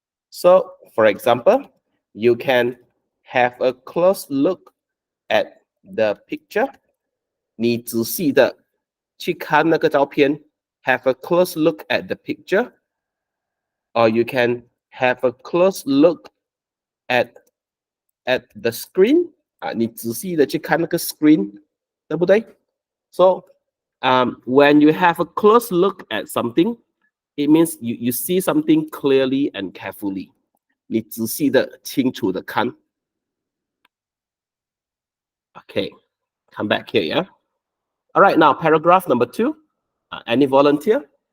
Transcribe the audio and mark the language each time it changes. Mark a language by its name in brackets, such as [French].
[English] So for example, you can have a close look at the picture. [Chinese] 你仔细的去看那个照片 [English] have a close look at the picture, or you can have a close look at the screen. [Chinese] 你仔细的去看那个 screen， 对不对？ [English] So when you have a close look at something, it means you see something clearly and carefully. [Chinese] 你仔细的清楚的看。 [English] Okay, come back here, yeah. All right, now paragraph number 2. Any volunteer?